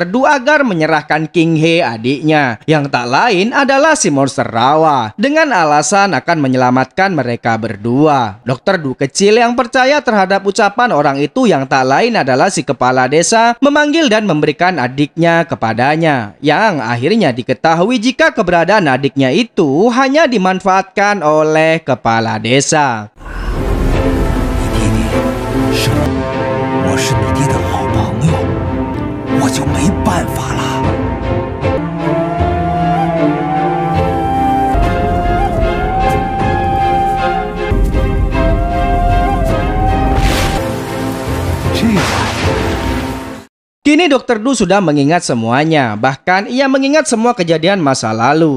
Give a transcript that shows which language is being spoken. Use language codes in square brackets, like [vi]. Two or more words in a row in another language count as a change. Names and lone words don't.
[id] Du agar menyerahkan King He adiknya, yang tak lain adalah si monster rawa, dengan alasan akan menyelamatkan mereka berdua. Dr. Du kecil yang percaya terhadap ucapan orang itu yang tak lain adalah si kepala desa memanggil dan memberikan adiknya kepadanya, yang akhirnya diketahui jika keberadaan adiknya itu hanya dimanfaatkan oleh kepala desa. [zh] 我是你爹的好朋友，我就没办法了。 [id] Kini Dr. Du sudah mengingat semuanya, bahkan ia mengingat semua kejadian masa lalu.